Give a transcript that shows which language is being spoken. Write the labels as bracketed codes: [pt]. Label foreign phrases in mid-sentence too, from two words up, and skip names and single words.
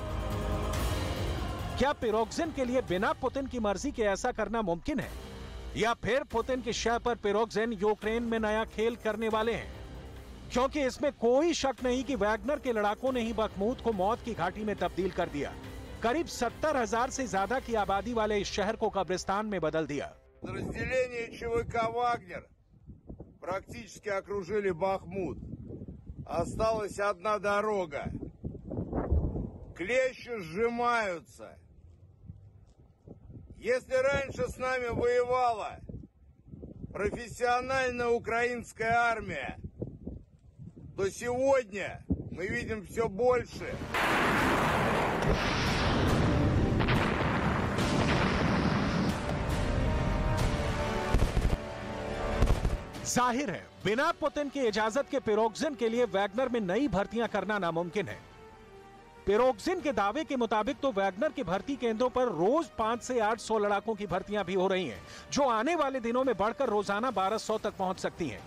[hi] क्या प्रिगोजिन के लिए बिना पुतिन की मर्जी के ऐसा करना मुमकिन है, या फिर पुतिन की शय पर प्रिगोजिन यूक्रेन में नया खेल करने वाले हैं? क्योंकि इसमें कोई शक नहीं कि वैगनर के लड़ाकों ने ही बखमूत को मौत की घाटी में तब्दील कर दिया। करीब 70,000 से ज्यादा की आबादी वाले इस शहर को कब्रिस्तान में बदल दिया। [ru] Подразделения ЧВК «Вагнер» практически окружили Бахмут. Осталась одна дорога. Клещи сжимаются. Если раньше с нами воевала профессиональная украинская армия, то сегодня мы видим все больше. [hi] जाहिर है बिना पुतिन की इजाजत के प्रिगोजिन के लिए वैगनर में नई भर्तियां करना नामुमकिन है। प्रिगोजिन के दावे के मुताबिक तो वैगनर के भर्ती केंद्रों पर रोज 500 से 800 लड़ाकों की भर्तियां भी हो रही हैं, जो आने वाले दिनों में बढ़कर रोजाना 1200 तक पहुंच सकती हैं।